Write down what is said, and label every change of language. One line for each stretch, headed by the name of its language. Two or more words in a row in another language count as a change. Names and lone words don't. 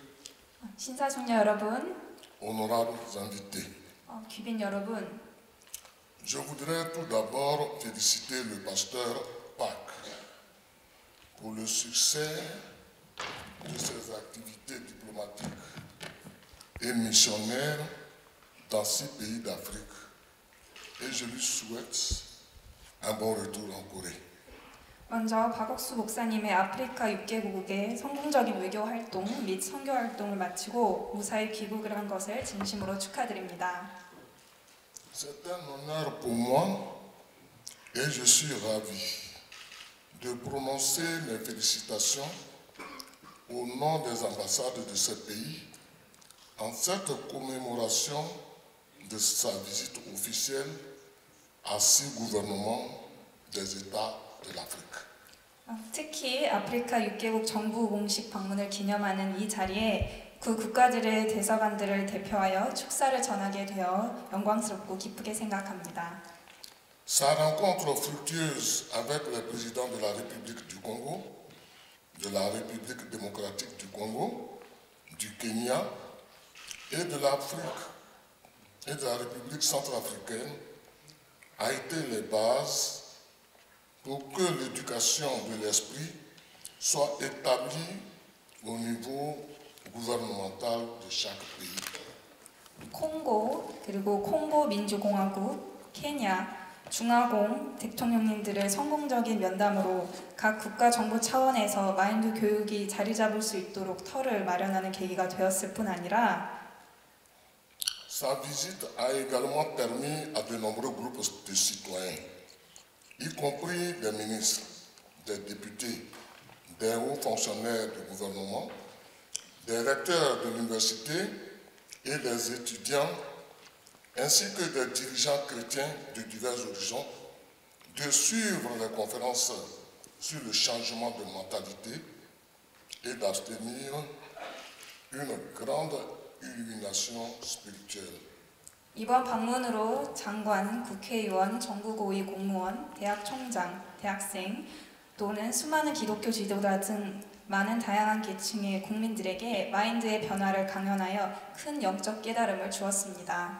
Korean: 신사숙녀 여러분,
French: honorables invités,
Korean: 귀빈 여러분,
French: je voudrais tout d'abord féliciter le pasteur Pâques pour le succès de ses activités diplomatiques et missionnaires dans 6 pays d'Afrique et je lui souhaite un bon retour en Corée.
Korean: 먼저 박옥수 목사님의 아프리카 6개국의 성공적인 외교 활동 및 선교 활동을 마치고 무사히 귀국을 한 것을 진심으로 축하드립니다.
French: C'est un honneur pour moi et je suis ravi de prononcer mes félicitations au nom des ambassades de ce pays en cette commémoration de sa visite officielle à 6 gouvernements des États de l'Afrique.
Korean: 특히 아프리카 6개국 정부 공식 방문을 기념하는 이 자리에 그 국가들의 대사관들을 대표하여 축사를 전하게 되어 영광스럽고 기쁘게 생각합니다.
French: Sa rencontre fructueuse avec les présidents de la République du Congo, de la République démocratique du Congo, du Kenya et de l'Afrique et de la République centrafricaine a été les bases pour que l'éducation de l'esprit soit établie au niveau gouvernemental de chaque pays.
Korean: 콩고, 그리고 콩고 민주공화국, 케냐, 중화공 대통령님들의 성공적인 면담으로 각 국가 정부 차원에서 마인드 교육이 자리 잡을 수 있도록 터를 마련하는 계기가 되었을 뿐 아니라
French: Sa visite a également permis à de nombreux groupes de citoyens, y compris des ministres, des députés, des hauts fonctionnaires du gouvernement, des recteurs de l'université et des étudiants, ainsi que des dirigeants chrétiens de divers horizons, de suivre les conférences sur le changement de mentalité et d'obtenir une grande illumination spirituelle.
Korean: 이번 방문으로 장관, 국회의원, 정부고위 공무원, 대학 총장, 대학생 또는 수많은 기독교 지도자 등 많은 다양한 계층의 국민들에게 마인드의 변화를 강연하여 큰 영적 깨달음을 주었습니다.